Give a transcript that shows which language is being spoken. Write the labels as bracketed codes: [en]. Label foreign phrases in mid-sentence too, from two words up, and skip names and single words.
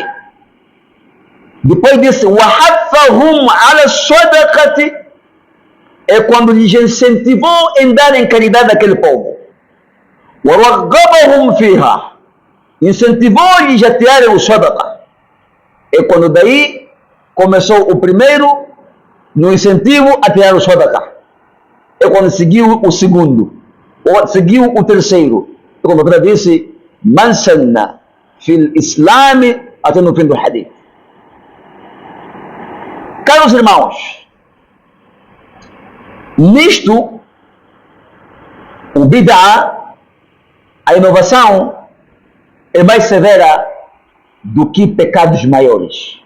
[pt] Depois disse, [ar] وَحَثَّهُمْ عَلَى الصَّدَقَةِ, [pt] é quando lhes incentivou em darem caridade àquele povo. [ar] وَرَغَّبَهُمْ فِيهَا, [pt] incentivou-lhes a tirarem o sadaqa. É quando daí começou o primeiro no incentivo a tirar o sadaqa. É quando seguiu o segundo, ou seguiu o terceiro. É quando o disse, [ar] من سن في الإسلام, [pt] até no fim do hadith. Caros irmãos, nisto, o bid'a, a inovação, é mais severa do que pecados maiores.